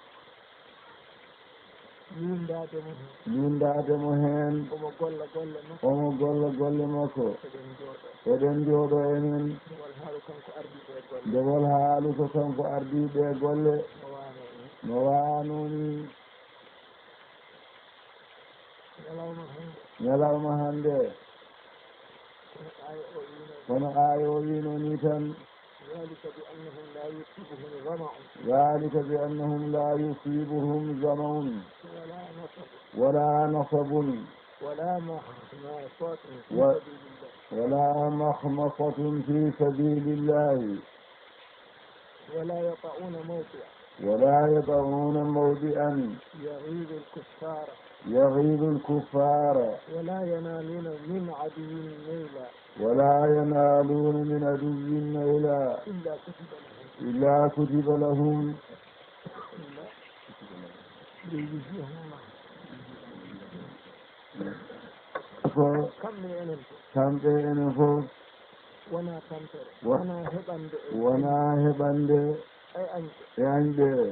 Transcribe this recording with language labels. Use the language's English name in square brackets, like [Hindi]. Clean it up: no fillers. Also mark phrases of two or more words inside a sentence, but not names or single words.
[Fula] lindade mo heen omo golla golle makko eɗen jooɗo enen ndewol haalu ko kanko ardiɓe golle no waanoni ñalawma hande kono aayo o wino ni tan [Arabic] ذلك بأنهم لا يصيبهم ظمأ ولا نصب ولا مخمصة في سبيل الله ولا يطعون موضعا يغيظ الكفار ولا ينالون من عدو نيلا إلا كتب لهم [Fula] kamɓe enen fof wona heɓande e añɓe